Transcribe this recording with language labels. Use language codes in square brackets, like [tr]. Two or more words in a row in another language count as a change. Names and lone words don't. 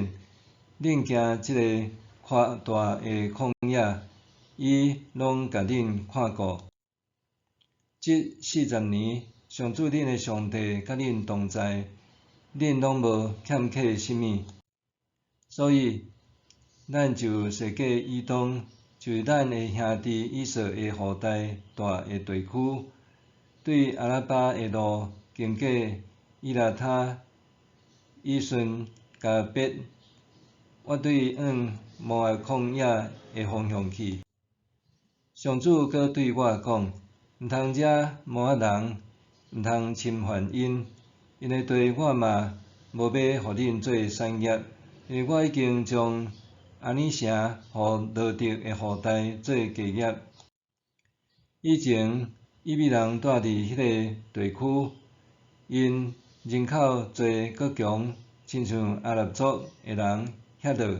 [nan] 恁行即个宽大的旷野，伊拢甲恁看顾。即40年，上主恁的上帝甲恁同在，恁拢无欠缺啥物。所以，咱就踅过以东，就是咱的兄弟以扫的后代住的地区，对阿拉巴的路经过以拉他、以顺加别，我对往摩押旷野的方向去。上主阁对我讲：毋通惹摩押人，毋通侵犯因，因的地我嘛无要互恁做产业，因为我已经将安尼城互罗得的后代做家业。以前以米人住伫迄个地区，因人口侪阁强，亲像阿拉族的人遐落。